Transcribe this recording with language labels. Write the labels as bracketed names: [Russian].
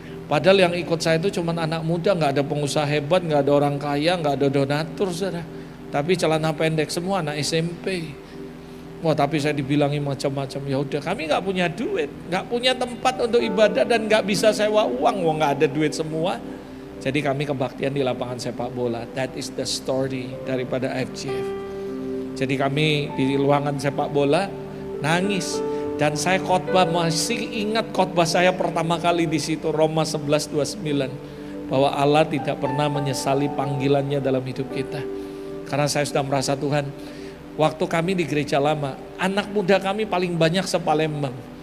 [Indonesian] Padahal yang ikut saya itu cuma anak muda, nggak ada pengusaha hebat, nggak ada orang kaya, nggak ada donatur, saudara. Tapi celana pendek semua anak SMP. Wah, tapi saya dibilangi macam-macam. Ya udah, kami nggak punya duit, nggak punya tempat untuk ibadah dan nggak bisa sewa uang, wah nggak ada duit semua. Jadi kami kebaktian di lapangan sepak bola. [English] That is the story [Indonesian] daripada [English] FGF. [Indonesian] Jadi kami di ruangan sepak bola nangis. Dan saya khotbah, masih ingat khotbah saya pertama kali di situ, Roma 11:29, bahwa Allah tidak pernah menyesali panggilannya dalam hidup kita. Karena saya sudah merasa Tuhan, waktu kami di gereja lama, anak muda kami paling banyak se-Palembang.